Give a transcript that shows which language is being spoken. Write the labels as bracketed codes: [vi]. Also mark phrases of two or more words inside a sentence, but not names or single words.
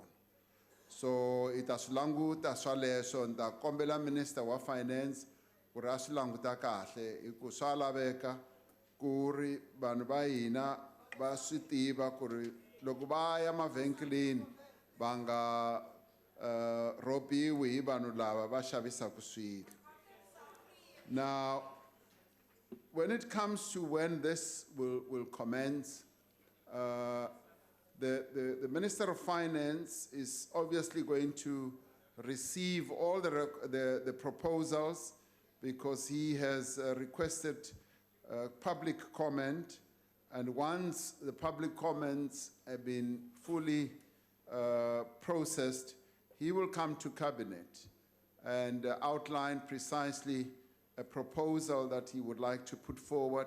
[ts] So ita swi languta swaleswo ni ta kombela Minister wa Finance ku ri a swi languta kahle hi ku swa laveka ku ri vanhu va hina va swi tiva ku ri loko va ya mavhengeleni va nga robiwi hi vanhu lava va xavisaka swilo. [en] Now, when it comes to when this will commence, the Minister of Finance is obviously going to receive all the proposals because he has requested public comment, and once the public comments have been fully processed, he will come to Cabinet and outline precisely a proposal that he would like to put forward.